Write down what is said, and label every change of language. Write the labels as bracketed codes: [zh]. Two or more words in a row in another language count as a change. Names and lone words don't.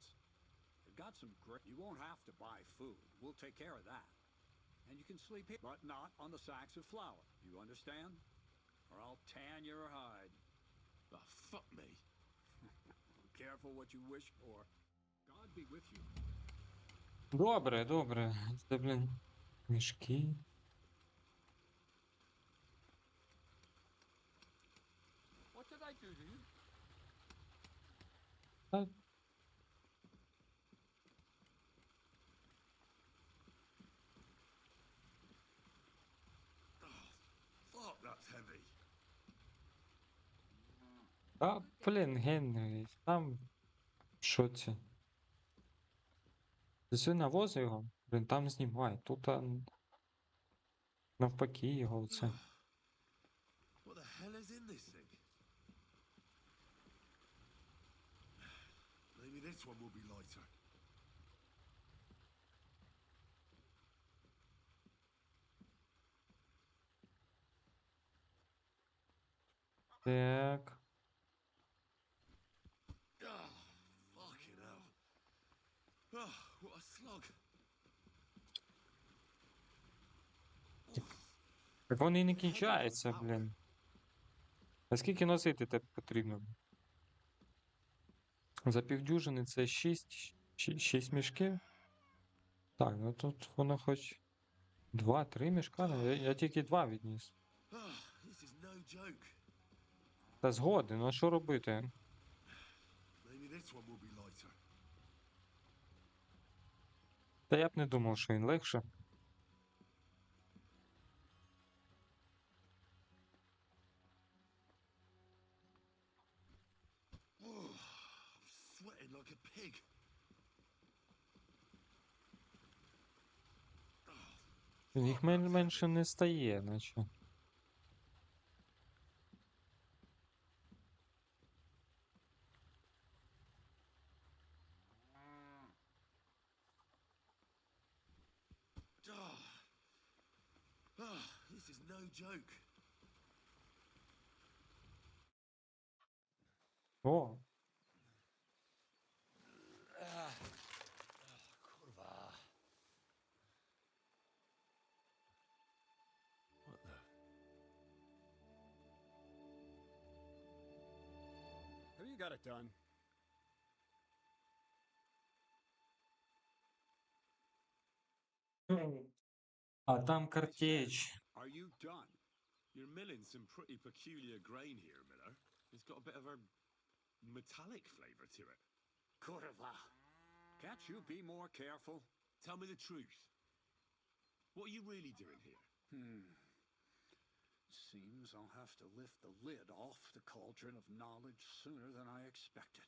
[en] They've got some great... You won't have to buy food. We'll take care of that. And you can sleep here, but not on the sacks of flour. You understand? Or I'll tan your hide. Ah, fuck me. Careful what you wish for. God be with you. [uk] Добре, добре. Це, блін, мішки. [en] What did I do to you? Fuck, that's heavy. [uk] А, блін, Генрі, там... Що це? Ти навози його? Блін, там знімай. Тут навпаки його оце. [en] What the hell is in this thing? Maybe this one will be lighter. [uk] Так. [en] Ah, fucking hell. Ah, what a slug. [uk] Так вони і не кінчаються, блін. А скільки носити тебе потрібно? За півдюжини це 6 мішків. Так, ну тут воно хоч 2-3 мішка. Я тільки 2 відніс. [en] This is no joke. [uk] Та згоден, а що робити? [en] Maybe This one will be lighter. [uk] Та я б не думав, що він легше. [en] Whoa, I'm sweating like a pig. [uk] Їх менше не стає, наче. [en] This is no joke. [uk] О, [en] Kurwa. What the? Have you got it done? [uk] а там картеч. [en] Are you done? You're milling some pretty peculiar grain here, Miller. It's got a bit of a metallic flavor to it. Kurva. Can't you be more careful? Tell me the truth. What are you really doing here? Seems I'll have to lift the lid off the cauldron of knowledge sooner than I expected.